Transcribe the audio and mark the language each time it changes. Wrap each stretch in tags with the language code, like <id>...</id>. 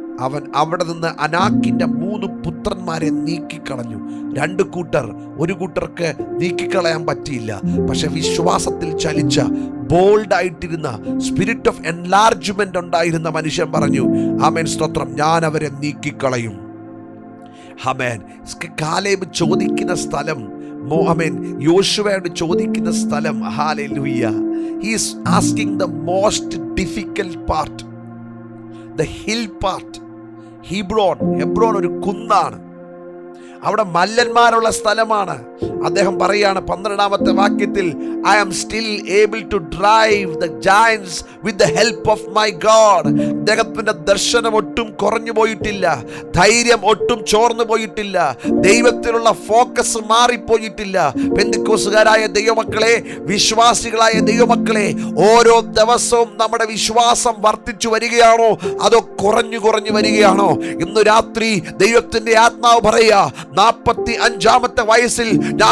<ml>അവൻ അവിടെ നിന്ന് അനാക്കിന്റെ 3 പുത്രന്മാരെ നീക്കിക്കളഞ്ഞു. 2 കൂട്ടർ, ഒരു കൂട്ടർക്ക് നീക്കിക്കളയാൻ പറ്റിയില്ല. പക്ഷെ വിശ്വാസത്തിൽ ചലിച്ച, ബോൾഡായിട്ടിരുന്ന,</ml> <en>spirit of enlargement</en> <ml>ഉണ്ടായിരുന്ന മനുഷ്യൻ പറഞ്ഞു, ആമേൻ, സ്തോത്രം, ഞാൻ അവരെ നീക്കിക്കളയും. ആമേൻ. കാലേബ് ചോദിക്കുന്ന സ്ഥലം, ആമേൻ, യോശുവയോട് ചോദിക്കുന്ന സ്ഥലം, hallelujah,</ml> <en>he is asking the most difficult part, the hill part.</en> <ml>Hebron ഒരു കുന്നാണ്. അവിടെ മല്ലന്മാരുള്ള സ്ഥലമാണ്. അദ്ദേഹം പറയാണ് 12ാമത്തെ വാക്യത്തിൽ,</ml> <en>I am still able to drive the giants with the help of my God.</en> <ml>അദ്ദേഹത്തിന്റെ ദർശനം ഒട്ടും കുറഞ്ഞു പോയിട്ടില്ല, ധൈര്യം ഒട്ടും ചോർന്നു പോയിട്ടില്ല, ദൈവത്തിലുള്ള ഫോക്കസ് മാറിപ്പോയിട്ടില്ല. പെന്തക്കോസ്തുകാരായ ദൈവമക്കളെ, വിശ്വാസികളായ ദൈവമക്കളെ, ഓരോ ദിവസവും നമ്മുടെ വിശ്വാസം വർദ്ധിച്ചു വരികയാണോ അതോ കുറഞ്ഞു വരികയാണോ? ഇന്ന് രാത്രി ദൈവത്തിന്റെ ആത്മാവ് പറയുക, 45ാമത്തെ വയസ്സിൽ ഞാൻ</ml>